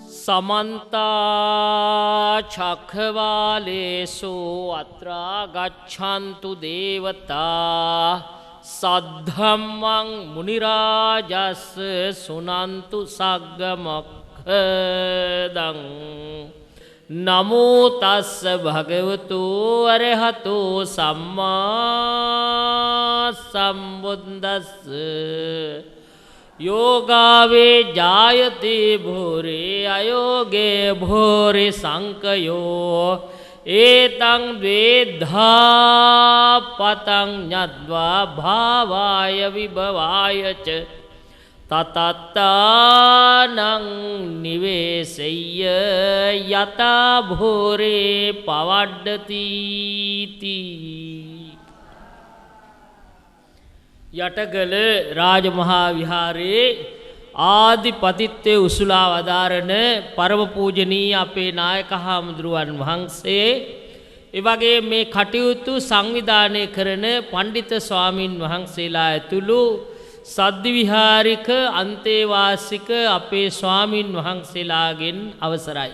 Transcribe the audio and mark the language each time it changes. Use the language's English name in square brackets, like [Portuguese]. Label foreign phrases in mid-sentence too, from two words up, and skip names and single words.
[Pali] समन्ता चक्रवालेषु अत्रा गच्छन्तु देवता सद्धम्मं मुनिराजस् सुनन्तु सग्गमखदं नमो तस्स भगवतो अरहतो सम्मा सम्बुद्धस्स योगावे जायते भोरे अयोगे भोरे संकयो एतं द्वेधा पतं ज्ञात्वा भावाय विभवाय च ततत्तानं निवेशय्य यथा भोरे पवड्डतीति යටගල රාජමහා විහාරයේ [Sinhala] ආදිපතිත්වයේ උසුලා වදාරන පරම පූජනීය අපේ නායක හාමුදුරුවන් වහන්සේ ඒ වගේ මේ කටයුතු සංවිධානය කරන පඬිත ස්වාමින් වහන්සේලා ඇතුළු සද්දි විහාරික අන්තේවාසික අපේ ස්වාමින් වහන්සේලාගෙන් අවසරයි.